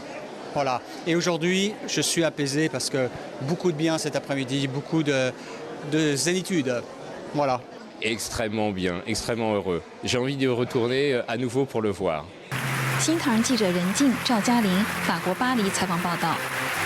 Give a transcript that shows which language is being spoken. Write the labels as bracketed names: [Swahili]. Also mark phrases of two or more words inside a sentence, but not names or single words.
[French] Voilà. Et aujourd'hui, je suis apaisé parce que beaucoup de bien cet après-midi, beaucoup de zénitude. Voilà. Extrêmement bien, extrêmement heureux. J'ai envie de retourner à nouveau pour le voir. [Chinese] 新唐人记者任静、赵嘉玲，法国巴黎采访报道。